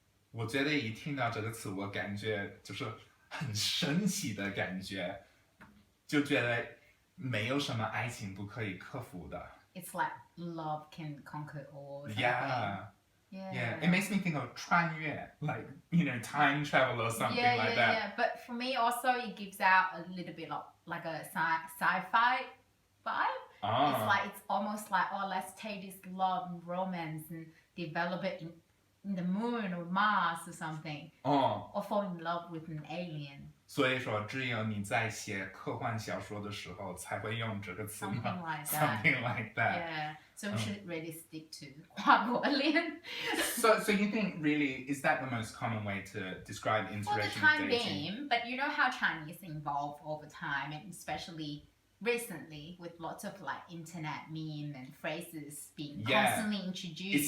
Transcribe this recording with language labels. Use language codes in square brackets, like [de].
[zh] 我觉得一听到这个词，我感觉就是很神奇的感觉，就觉得没有什么爱情不可以克服的。 [en] It's like love can conquer all. Yeah. It makes me think of 穿越, like, time travel or something like that. Yeah. But for me also, it gives out a little bit of like a sci-fi vibe. It's like, it's almost like, oh, let's take this love and romance and develop it in the moon or Mars or something. Or fall in love with an alien. [zh] 所以说，只有你在写科幻小说的时候才会用这个词吗？ [en] Something like that. Something like that. Yeah. So we should really stick to 跨国恋. So you think really, is that the most common way to describe For the interracial time dating? being, but you know how Chinese evolve over time, and especially recently with lots of like internet meme and phrases being constantly introduced.